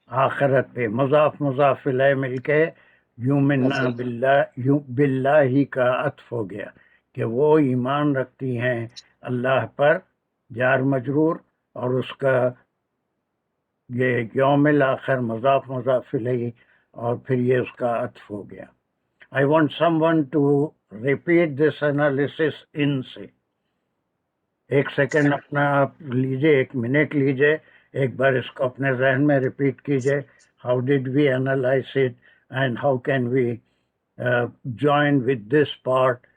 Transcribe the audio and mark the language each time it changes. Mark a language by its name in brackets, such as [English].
[Hindi] आखिरत पे, मुजाफ मुजाफ इलैह मिलके युमिन्ना बिल्लाहि का अत्फ हो गया कि वो ईमान रखती हैं अल्लाह पर, जार मजरूर, और उसका ये यौमिल आखिर मुजाफ मुजाफ इलैह, और फिर ये उसका अत्फ हो गया। [English] I want someone to repeat this analysis in से। [Hindi] एक सेकंड अपना आप लीजिए, एक मिनट लीजिए, एक बार इसको अपने जहन में रिपीट कीजिए। [English] How did we analyze it and how can we join with this part?